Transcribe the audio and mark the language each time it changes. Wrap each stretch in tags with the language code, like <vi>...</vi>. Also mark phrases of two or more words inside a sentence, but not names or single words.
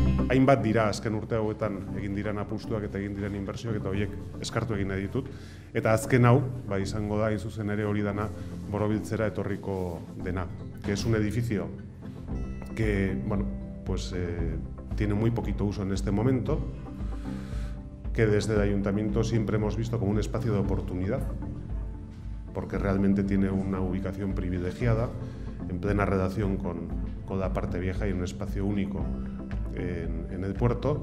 <eu>hainbat dira azken urte hauetan egin diren apustuak eta egin diren inbertsioak eta horiek eskartu egin nahi ditut. Eta azken hau, izango da, hain zuzen ere hori dana Borobiltzera etorriko dena.</eu> <es>Que es un edificio que, bueno, pues tiene muy poquito uso en este momento, que desde el ayuntamiento siempre hemos visto como un espacio de oportunidad, porque realmente tiene una ubicación privilegiada, en plena relación con la parte vieja y un espacio único en el puerto.</es>